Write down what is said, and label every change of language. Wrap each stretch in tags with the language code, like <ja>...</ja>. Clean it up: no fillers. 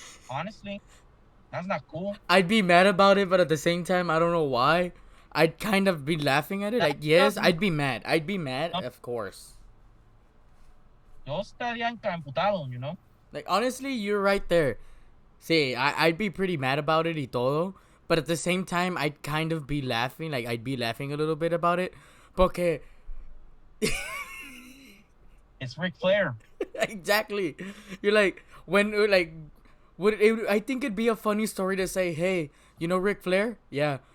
<en>Honestly, that's not cool. I'd be mad about it, but at the same time, I don't know why. I'd kind of be laughing at it. Like, yes, I'd be mad. Of course.</en> <es>Yo estaría encaputado,</es> <en>you know? Like, honestly, you're right there. See, I'd be pretty mad about it</en> <es>y todo.</es> <en>But at the same time, I'd kind of be laughing. Like, I'd be laughing a little bit about it.</en> <es>Porque...</es> <en>It's Ric Flair. Exactly. You're like, I think it'd be a funny story to say, hey, you know Ric Flair? Yeah.</en>